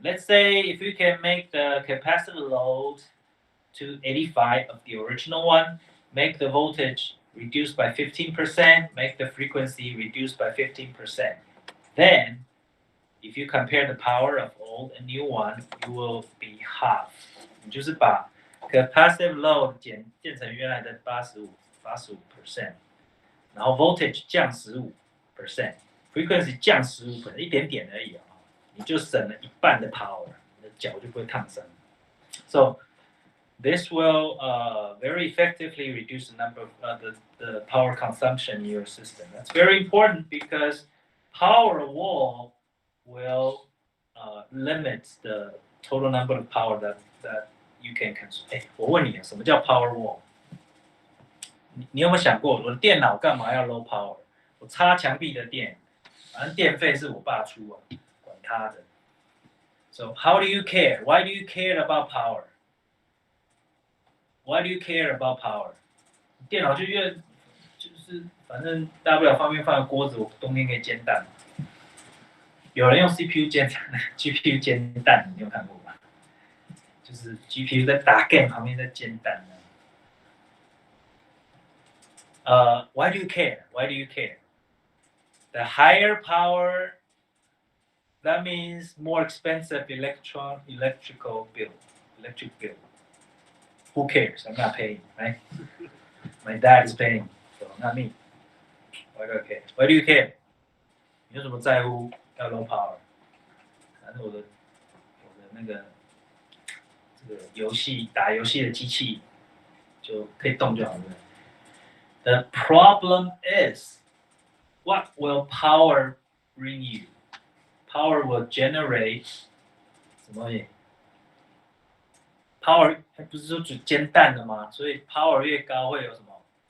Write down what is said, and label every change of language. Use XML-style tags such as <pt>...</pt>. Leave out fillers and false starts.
<en>Let's say if you can make the capacitive load to 85 of the original one, make the voltage reduced by 15%, make the frequency reduced by 15%. Then, if you compare the power of old and new one, you will be half.</en> <zh>你就是把 capacitive load 减成原来的85%，然后 voltage 降15%。frequency 降15%，一点点而已啊，你就省了一半的 power， 你的脚就不会烫伤。</zh> <en>So this will very effectively reduce the number of the power consumption in your system. That's very important because power wall will limit the total number of power that you can consume.</en> <zh>我问你，什么叫 power wall？ 你有没有想过，我的电脑干嘛要 low power？我插墙壁的电。反正电费是我爸出啊，管他的。</zh> <en>So how do you care? Why do you care about power? Why do you care about power?</en> <zh>电脑就是反正大不了方便放个锅子，我冬天可以煎蛋。有人用 CPU 煎GPU 煎蛋，你有看过吗？就是 GPU 在打 game 旁边在煎蛋。</zh> <en>Why do you care? Why do you care? The higher power, that means more expensive electric bill. Who cares? I'm not paying, right? My dad is paying, so not me. Why do I care? Why do you care?</en> <zh>你有什么在乎要 low power？ 反正我的那个这个打游戏的机器就可以动就好了。</zh> <en>The problem is, what will power bring you? Power will generate</en> <zh>什么东西 ？Power 不是说只煎蛋的吗？所以 power 越高会有什么？</zh>